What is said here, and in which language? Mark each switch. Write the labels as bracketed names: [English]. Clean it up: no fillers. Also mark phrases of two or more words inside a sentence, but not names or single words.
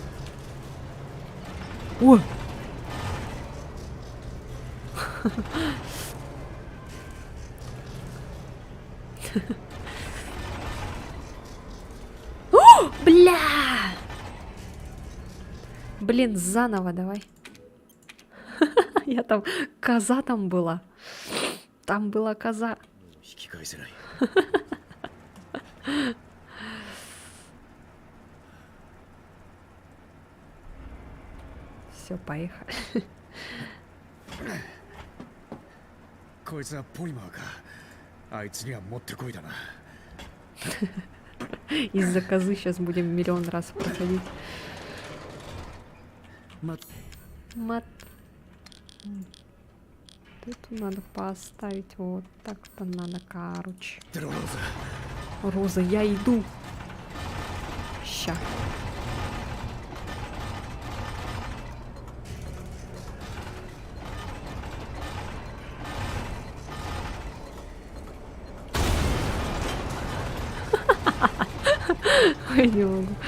[Russian] О! О, бля! Блин, заново давай. Я там... Коза там была. Там была коза. [Japanese] 引き返せない。 [Russian] Все, поехали. [Japanese] こいつはポリマーか。あいつにはもってこいだな。 [Russian] Из-за козы сейчас будем миллион раз проходить. ま、 Мат. Тут надо поставить вот так-то надо, короче. テロローザ。 Роза, я иду. Ща. Ой, не могу.